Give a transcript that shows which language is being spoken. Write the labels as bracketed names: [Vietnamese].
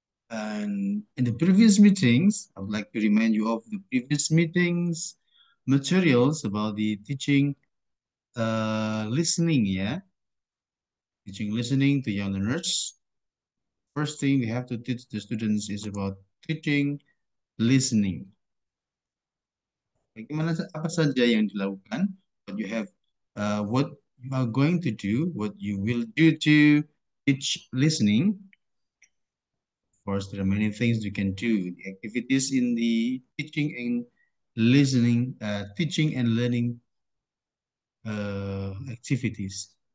[English] And in the previous meetings, I would like to remind you of the previous meetings materials about the teaching listening, yeah? Teaching listening to young learners. First thing we have to teach the students is about teaching listening. [Indonesian] Bagaimana apa saja yang dilakukan? [English] What you are going to do, what you will do to teach listening. Of course, there are many things you can do. The activities in the teaching and listening, teaching and learning activities.